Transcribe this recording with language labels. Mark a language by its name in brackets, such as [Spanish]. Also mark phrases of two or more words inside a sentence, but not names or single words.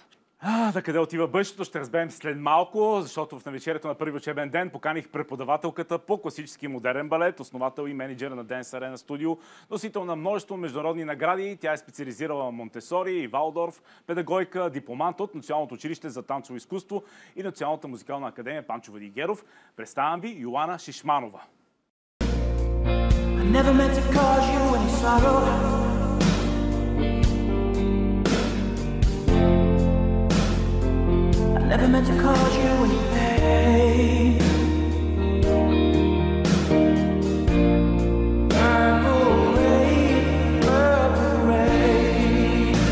[Bulgarian] Да къде отива бъдещето, ще разберем след малко, защото в навечерието на първи учебен ден поканих преподавателката по класически и модерен балет, основател и менеджер на Dance Arena Studio, носител на множество международни награди. Тя е специализирала в Монтесори и Валдорф, педагогика, дипломант от Националното училище за танцово изкуство и Националната музикална академия Панчо Владигеров. Представям ви Йоана Шишманова. [English] Never meant to cause you any pain. Purple rain, purple rain.